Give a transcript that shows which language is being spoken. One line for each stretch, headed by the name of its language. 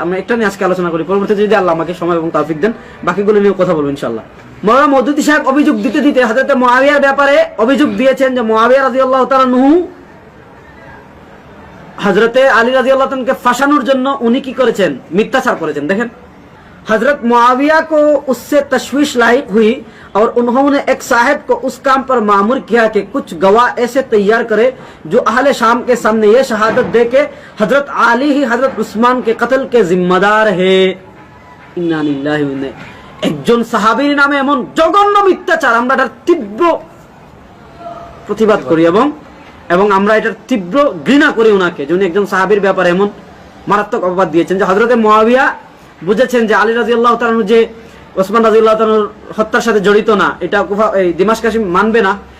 Bangla: আমরা একটা নিয়ে আজকে আলোচনা করি, পরবর্তীতে যদি আল্লাহ আমাকে সময় এবং তৌফিক দেন বাকিগুলো নিয়ে কথা বলবো ইনশাআল্লাহ। মাওলানা মওদুদী সাহেব অভিযোগ দিতে দিতে হযরত মুআবিয়ার ব্যাপারে অভিযোগ দিয়েছেন যে মুআবিয়া রাদিয়াল্লাহু তাআলা হযরতে আলী রাদিয়াল্লাহু তাআলাকে ফাঁসানোর জন্য উনি কি করেছেন? মিথ্যাচার করেছেন।
Hindi: দেখেন, हजरत मुआविया को उससे तशवीश लायक हुई और उन्होंने एक साहब को उस काम पर मामूर किया कि कुछ गवाह ऐसे तैयार करे जो अहले शाम के सामने ये शहादत दे के हजरत आली ही हजरत उस्मान के कत्ल के जिम्मेदार है।
Arabic: इन्ना लिल्लाहि व इन्ना
Bangla: একজন সাহাবীর নামে এমন জঘন্য মিথ্যাচার, আমরা এটার তীব্র প্রতিবাদ করি এবং আমরা এটার তীব্র ঘৃণা করি ওনাকে, যে উনি একজন সাহাবীর ব্যাপারে এমন মারাত্মক অপবাদ দিয়েছেন। যে হযরতে মুআবিয়া বুঝেছেন যে আলী রাদিয়াল্লাহু তাআলা যে ওসমান রাদিয়াল্লাহু তাআলার হত্যার সাথে জড়িত না, এটা কুফা এই দিমাশকাশী মানবে না।